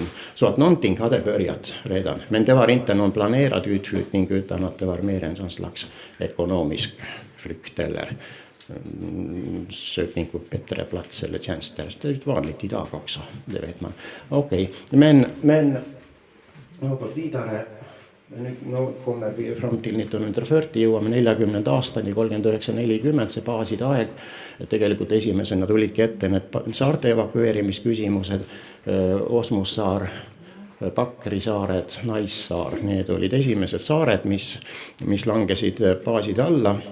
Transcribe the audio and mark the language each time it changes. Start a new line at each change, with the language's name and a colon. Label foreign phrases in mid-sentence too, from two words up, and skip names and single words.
Swedish: Så att någonting hade börjat redan. Men det var inte någon planerad utflyttning utan att det var mer en sån slags ekonomisk flykt eller sökning på bättre plats eller tjänster. Det är vanligt idag också, det vet man. Okej, men något vidare. Nu kommer vi fram till 1940,
Estonian: jõuame 40 aastani, 39-40, see baaside aeg. Tegelikult esimesena tulidki ette need saarte evakueerimisküsimused, Osmussaar, Pakkeri saared, Naissaar. Need olid esimesed saared, mis langesid baaside alla.